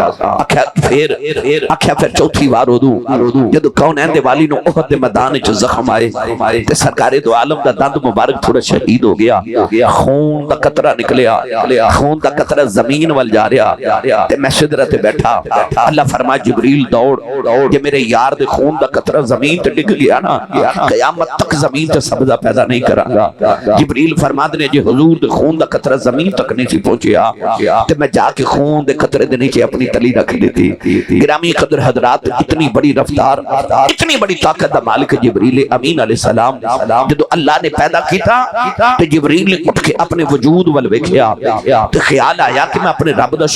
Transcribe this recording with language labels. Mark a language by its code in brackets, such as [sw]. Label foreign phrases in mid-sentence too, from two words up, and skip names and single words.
[pa] اکھیا پھر چوتھی وار اودوں جدو کونین دے والی نو احد دے میدان وچ زخم آئے تے سرکار دو عالم دا دند مبارک تھوڑا شہید ہو گیا خون دا قطرہ نکلیا خون دا قطرہ زمین وال جا رہا تے میں سدرہ تے بیٹھا اللہ فرما جبریل دوڑ کہ میرے یار دے خون دا قطرہ زمین تے ڈگ گیا نا قیامت تک زمین تے سبزہ پیدا نہیں کرانگا جبریل فرما دے جے حضور دے خون دا قطرہ زمین تک نہیں سی پہنچیا تے میں جا کے خون دے قطرے دے نیچے اپنی تلی رکھ دیتی گرامی قدر حضرات اتنی بڑی رفتار اتنی بڑی طاقت دا مالک جبریل امین [ar] علیہ السلام [pa] جدو اللہ نے پیدا کیتا تو جبریل نے اٹھ کے اپنے وجود ول ویکھیا تو خیال آیا کہ میں اپنے رب دا